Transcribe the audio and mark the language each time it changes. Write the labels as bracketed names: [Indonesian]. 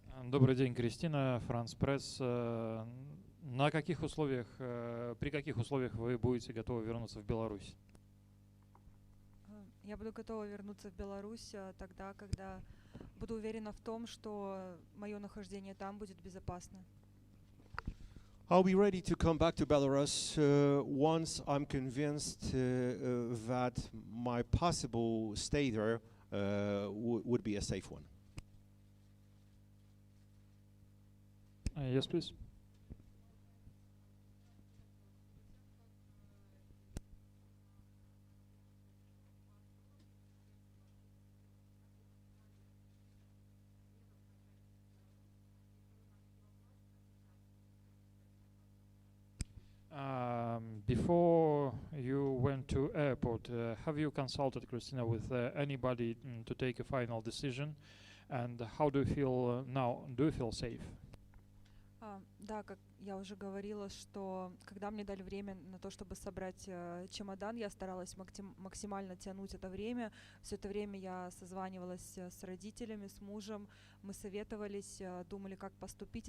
[Russian] Добрый день, Крисцина, France Press. На каких условиях, при каких условиях вы будете готовы вернуться в Беларусь? Я буду готова вернуться в Беларусь тогда, когда буду уверена в том, что мое нахождение там будет безопасно. [English] I'll be ready to come back to Belarus once I'm convinced that my possible stay there would be a safe one. Yes, please. Before you went to airport, have you consulted, Kryscina, with anybody to take a final decision? And how do you feel now? Do you feel safe? [Russian] Да, как я уже говорила, что когда мне дали время на то, чтобы собрать чемодан, я старалась максимально тянуть это время. Все это время я созванивалась с родителями, с мужем, мы советовались, думали, как поступить.